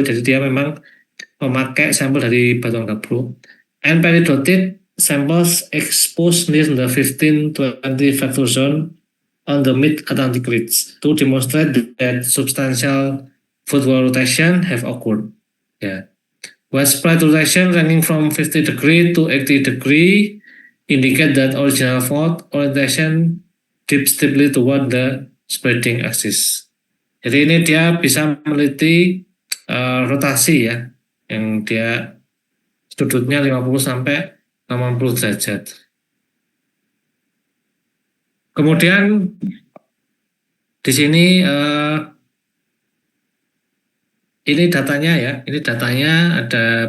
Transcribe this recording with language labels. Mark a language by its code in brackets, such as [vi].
[id] Jadi dia memang memakai sampel dari batuan gabbro. [en] And peridotic samples exposed near the 15-20 factor zone on the mid-Atlantic ridge to demonstrate that substantial footwall rotation have occurred. Yeah. Widespread rotation ranging from 50 degree to 80 degree indicate that original fault orientation dips deeply toward the spreading axis. [id] Jadi ini dia bisa meneliti rotasi ya, yang dia sudutnya 50 sampai 80 derajat. Kemudian di sini ini datanya ya, ini datanya ada.